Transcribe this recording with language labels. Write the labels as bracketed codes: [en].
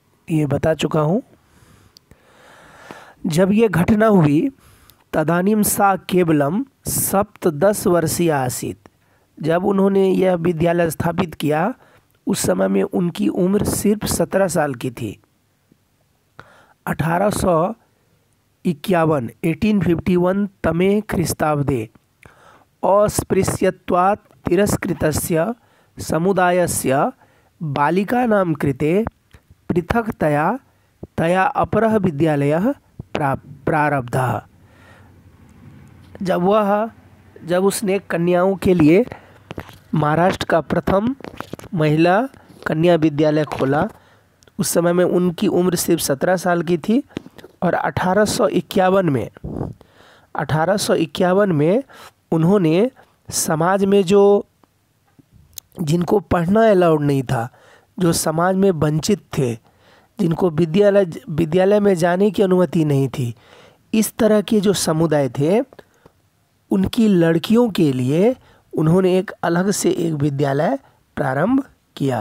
[hi] ये बता चुका हूँ। जब ये घटना हुई [sa] तदानीम सा केवलम 17 वर्षीय आसीत। [hi] जब उन्होंने यह विद्यालय स्थापित किया उस समय में उनकी उम्र सिर्फ 17 साल की थी। [sa] 1851 तमे ख्रीस्ताब्दे अस्पृश्यत्वात् तिरस्कृतस्य समुदायस्य बालिकानां कृते पृथक्तया तया अपरः विद्यालयः प्रारब्धः। [hi] जब उसने कन्याओं के लिए महाराष्ट्र का प्रथम महिला कन्या विद्यालय खोला, उस समय में उनकी उम्र सिर्फ 17 साल की थी। और 1851 में उन्होंने समाज में जिनको पढ़ना अलाउड नहीं था, जो समाज में वंचित थे, जिनको विद्यालय में जाने की अनुमति नहीं थी, इस तरह के जो समुदाय थे उनकी लड़कियों के लिए उन्होंने एक अलग से एक विद्यालय प्रारंभ किया।